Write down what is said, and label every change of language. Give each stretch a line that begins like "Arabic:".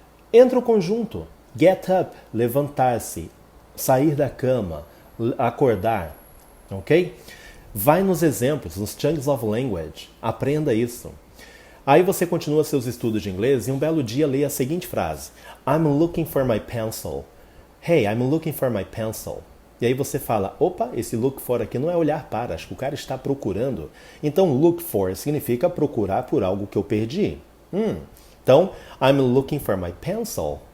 Portuguese: Entra o conjunto. Get up, levantar-se, sair da cama, acordar, ok? Vai nos exemplos, nos
English: chunks of language,
Portuguese: aprenda isso. Aí você continua seus estudos de inglês e um belo dia lê a seguinte frase:
English: I'm looking for my pencil. Hey, I'm looking for my pencil.
Portuguese: E aí você fala, opa, esse look for aqui não é olhar para, acho que o cara está procurando. Então look for significa procurar por algo que eu perdi.
English: Então, I'm looking for my pencil.